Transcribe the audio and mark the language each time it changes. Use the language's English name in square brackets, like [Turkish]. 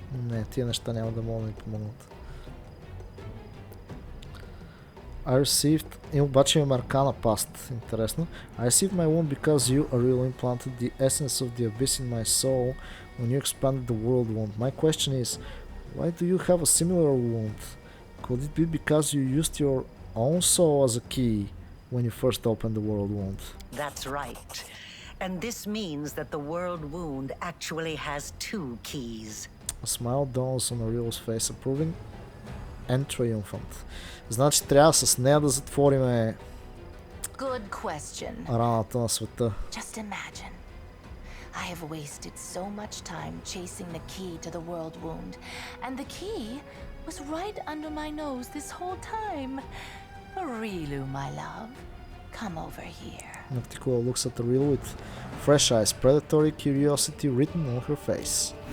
[Bulgarian] Не, тия неща няма да могат да ни помогнат. [English] I received... [Bulgarian] И обаче имаме аркана паст. Интересно. [English] I received my wound because you, Ariel, implanted the essence of the abyss in my soul when you expanded the world wound. My question is, why do you have a similar wound? Could it be because you used your own soul as a key when you first opened the world wound? That's right. And this means that the world wound actually has two keys. A smile dawns on Ariel's face, approving and triumphant. [Bulgarian] Значи трябва с нея да затвориме [English] Good question. [Bulgarian] раната на света. [English] Just imagine. I have wasted so much time chasing the key to the world wound, and the key was right under my nose this whole time. Rilu, my love. Come over here. Nocticola looks at Ariel with fresh eyes, predatory curiosity written on her face.